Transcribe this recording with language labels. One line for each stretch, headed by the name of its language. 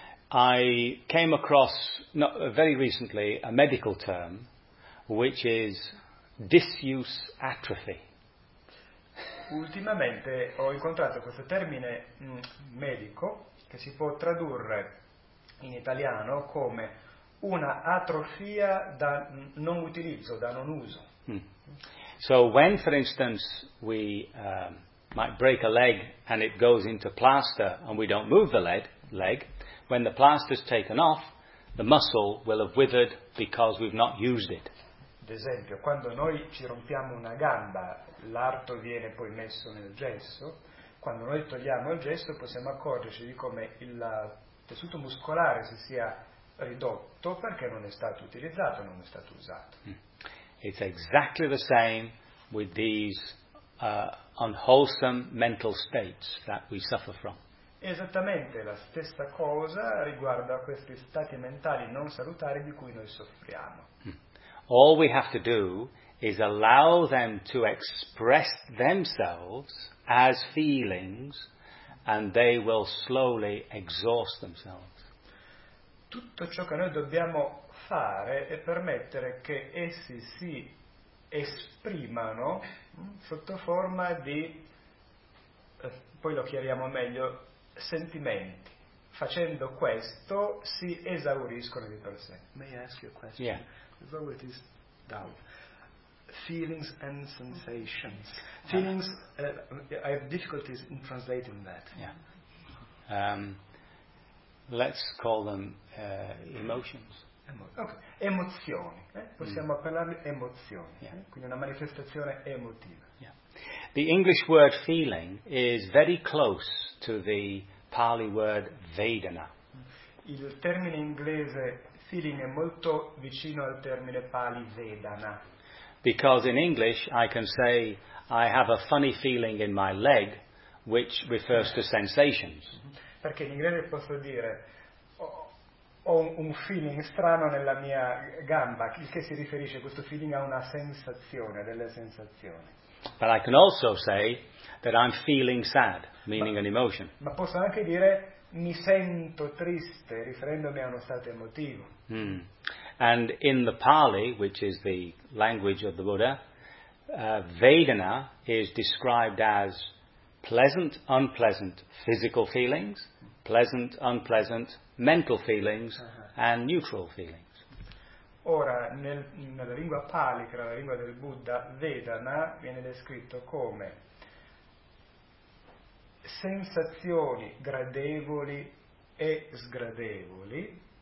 English: I came across very recently a medical term which is disuse atrophy.
Italian: ultimamente ho incontrato questo termine medico che si può tradurre in italiano come una atrofia da non utilizzo, da non uso.
English: So when, for instance, we might break a leg and it goes into plaster and we don't move the leg, when the plaster is taken off, the muscle will have withered because we've not used it.
Italian: Ad esempio, quando noi ci rompiamo una gamba, l'arto viene poi messo nel gesso. Quando noi togliamo il gesso, possiamo accorgerci di come il tessuto muscolare si sia ridotto perché non è stato utilizzato, non è stato usato.
English: It's exactly the same with these unwholesome mental states that we suffer from.
Italian: Esattamente la stessa cosa riguardo a questi stati mentali non salutari di cui noi soffriamo.
English: All we have to do is allow them to express themselves as feelings and they will slowly exhaust themselves.
Italian: Tutto ciò che noi dobbiamo fare è permettere che essi si esprimano sotto forma di, poi lo chiariamo meglio, sentimenti. Facendo questo si esauriscono di per sé.
English: May I ask you a question? Yeah. So it is doubt. Feelings and sensations. Feelings, I have difficulties in translating that. Yeah. Let's call them emotions.
Italian: Okay. Emozioni. Possiamo appellarli emozioni. Yeah. Quindi una manifestazione emotiva. Yeah.
English: The English word feeling is very close to the Pali word Vedana.
Italian: Il termine inglese feeling è molto vicino al termine Pali Vedana.
English: Because in English I can say I have a funny feeling in my leg, which refers to sensations.
Italian: Perché in inglese posso dire ho un feeling strano nella mia gamba, il che si riferisce questo feeling a una sensazione, delle sensazioni.
English: But I can also say that I'm feeling sad, meaning an emotion.
Italian: Ma posso anche dire mi sento triste, riferendomi a uno stato emotivo.
English: And in the Pali, which is the language of the Buddha, Vedana is described as pleasant, unpleasant physical feelings, pleasant, unpleasant mental feelings, and neutral feelings.
Italian: Ora, nella lingua Pali, che era la lingua del Buddha, Vedana viene descritto come sensazioni gradevoli e sgradevoli.